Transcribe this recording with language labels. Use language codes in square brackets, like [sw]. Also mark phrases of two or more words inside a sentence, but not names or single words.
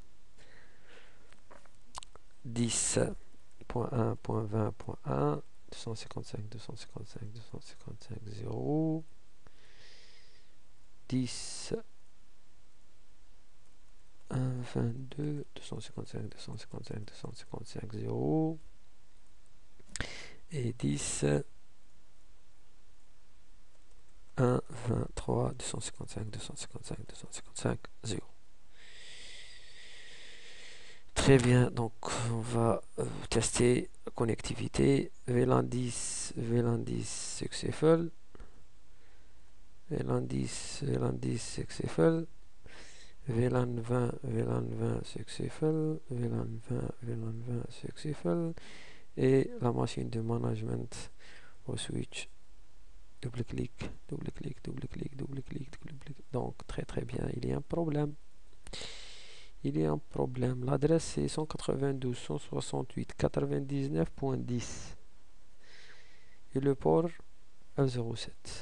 [fr] 10.1.20.1, 255.255.255.0, 10.1.22, 255.255.255.0 et 10.1.23, 255.255.255.0. Très bien, donc on va tester la connectivité. [en] VLAN 10, VLAN 10 successful. VLAN 10, VLAN 10 successful. VLAN 20, VLAN 20 successful. VLAN 20, VLAN 20 successful. [fr] Et la machine de management au switch. Double clic, double clic, double clic, double clic, double clic. Donc très très bien, il y a un problème. Il y a un problème. L'adresse est 192.168.99.10 et le port F07.